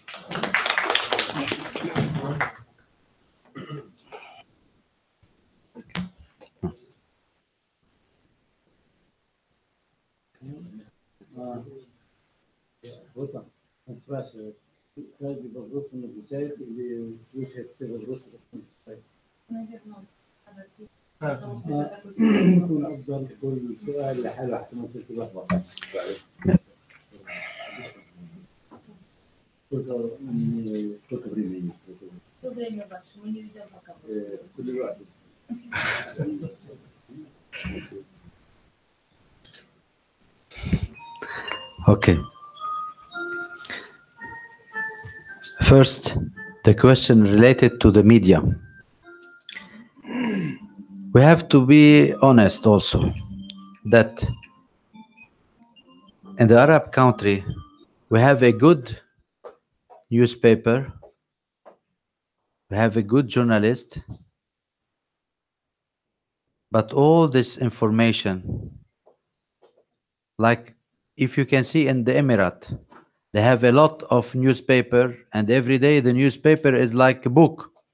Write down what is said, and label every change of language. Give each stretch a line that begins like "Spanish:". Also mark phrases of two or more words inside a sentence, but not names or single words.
Russian: Вот он спрашивает, каждый вопрос он отвечает или слушает все вопросы? Наверное,
Arabic: يكون افضل كل سؤال لحاله حتى ما يصير في لخبطه.
Russian: Сколько времени? Сколько времени ваше? Мы не видим пока.
English: Okay. First, the question related to the media. We have to be honest also that in the Arab country, we have a good newspaper, we have a good journalist, but all this information, like if you can see in the Emirate, they have a lot of newspaper, and every day the newspaper is like a book.